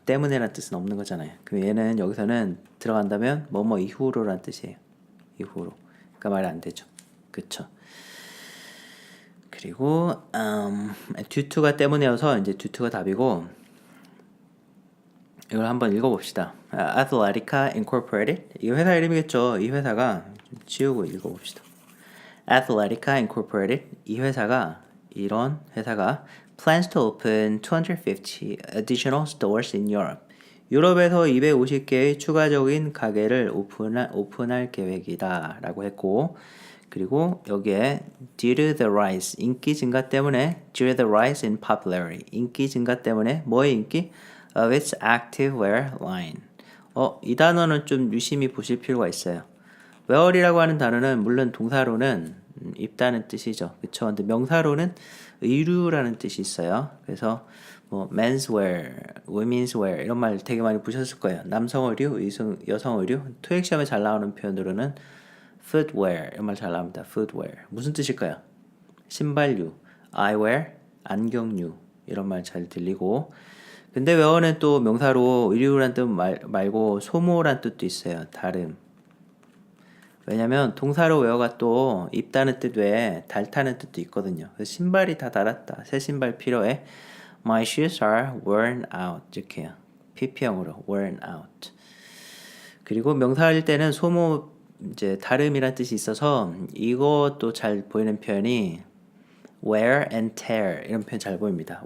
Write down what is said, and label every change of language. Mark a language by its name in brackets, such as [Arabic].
[Korean] 때문에라는 뜻은 없는 거잖아요. 그럼 얘는 여기서는 들어간다면 뭐뭐 이후로라는 뜻이에요. 이후로. 그러니까 말이 안 되죠. 그쵸? 그리고 due to가 때문에여서 이제 due to가 답이고 이걸 한번 읽어봅시다. Athletica Incorporated 이 회사 이름이겠죠. 이 회사가 좀 지우고 읽어봅시다. [English] Athletica Incorporated [Korean] 이 회사가 이런 회사가 [English] plans to open 250 additional stores in Europe. [Korean] 유럽에서 250개의 추가적인 가게를 오픈할 계획이다 라고 했고 [English] 그리고 여기에 due to the rise [Korean] 인기 증가 때문에 [English] due to the rise in popularity [Korean] 인기 증가 때문에 뭐의 인기? [English] of its activewear line. [Korean] 이 단어는 좀 유심히 보실 필요가 있어요. wear이라고 하는 단어는 물론 동사로는 입다는 뜻이죠. 그쵸? 근데 명사로는 의류라는 뜻이 있어요. 그래서 뭐 menswear, womenswear 이런 말 되게 많이 보셨을 거예요. 남성 의류, 여성 의류. 토익 시험에 잘 나오는 표현으로는 footwear 이런 말 잘 나옵니다. footwear 무슨 뜻일까요? 신발류, eyewear, 안경류 이런 말 잘 들리고 근데 웨어는 또 명사로 의류란 뜻 말고 소모란 뜻도 있어요. 다름. 왜냐면 동사로 웨어가 또 입다는 뜻 외에 닳다는 뜻도 있거든요. 그래서 신발이 다 닳았다. 새 신발 필요해. [English] My shoes are worn out. [Korean] 이렇게 해요. PP형으로 worn out. 그리고 명사일 때는 소모 이제 다름이란 뜻이 있어서 이것도 잘 보이는 표현이 wear and tear 이런 표현 잘 보입니다.